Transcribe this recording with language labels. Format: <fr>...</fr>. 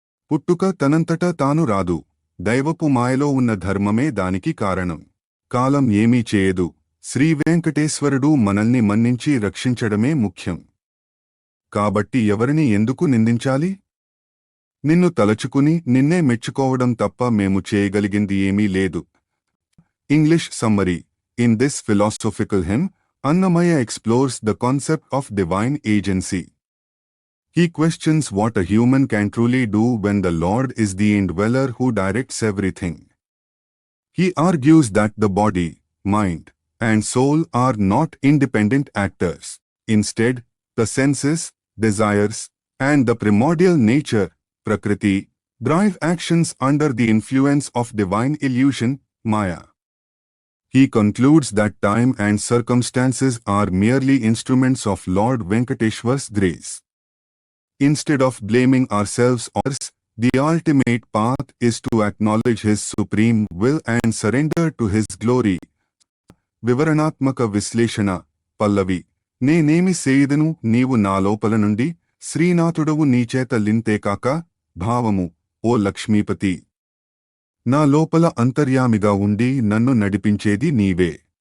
<te>పుట్టుక తనంతటా తాను రాదు, దైవపు మాయలో ఉన్న ధర్మమే దానికి కారణం. కాలం ఏమీ చేయదు, శ్రీవేంకటేశ్వరుడు మనల్ని మన్నించి రక్షించడమే ముఖ్యం. కాబట్టి ఎవరిని ఎందుకు నిందించాలి? నిన్ను తలచుకుని నిన్నే మెచ్చుకోవడం తప్ప మేము చేయగలిగింది ఏమీ లేదు.</te> <en>English summary: in this philosophical hymn, Annamaya explores the concept of divine agency. He questions what a human can truly do when the Lord is the indweller who directs everything. He argues that the body, mind, and soul are not independent actors. Instead, the senses, desires, and the primordial nature, Prakriti, drive actions under the influence of divine illusion, Maya. He concludes that time and circumstances are merely instruments of Lord Venkateshwar's grace. Instead of blaming ourselves or others, the ultimate path is to acknowledge His supreme will and surrender to His glory.</en> <te>వివరణాత్మక విశ్లేషణ: పల్లవి: నేనేమి సేయుదును నీవు నా లోపల నుండి, శ్రీనాథుడవు నీచేత లింతేకాక. భావము: ఓ లక్ష్మీపతి, నా లోపల అంతర్యామిగా ఉండి నన్ను నడిపించేది నీవే.</te>